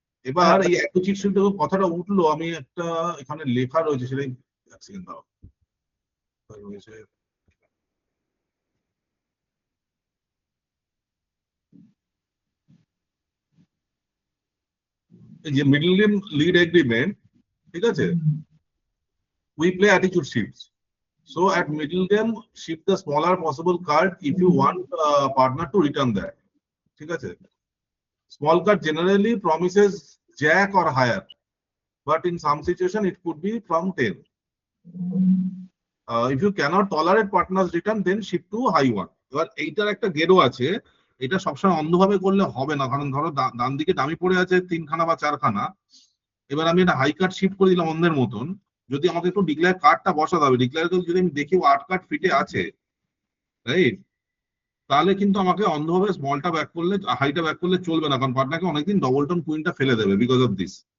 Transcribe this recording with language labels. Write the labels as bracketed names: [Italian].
[Bangla] এবার এই attitude shift কথাটা উঠলো, আমি একটা এখানে লেখা রয়েছে সেটাই এক সেকেন্ড দাও রয়েছে। এই যে [English] middle game lead agreement, [Bangla] ঠিক আছে, [English] we play attitude shifts. So at middle game, shift the smaller possible card if you want partner to return that. [Bangla] ঠিক আছে? [English] Small card generally promises jack or higher, but in some situation it could be from 10. If you cannot tolerate partner's return, then shift to high one. [Bangla] এবার এইটার একটা গেরো আছে, এটা সবসময় অন্ধভাবে করলে হবে না, কারণ ধরো ডান দিকে দামি পড়ে আছে 3খানা বা 4খানা, এবার আমি একটা হাই কার্ড শিফট করে দিলাম অন্ধের মতন, যদি আমাকে একটু ডিক্লেয়ার কার্ডটা বসাতে হবে, ডিক্লেয়ার যদি আমি দেখি 8 কার্ড ফিটে আছে, রাইট, তাহলে কিন্তু আমাকে অন্ধভাবে স্মলটা ব্যাক করলে, হাইটা ব্যাক করলে চলবে না, কারণ পার্টনারকে অনেকদিন ডবল টন কুইনটা ফেলে দেবে [English] Because of this.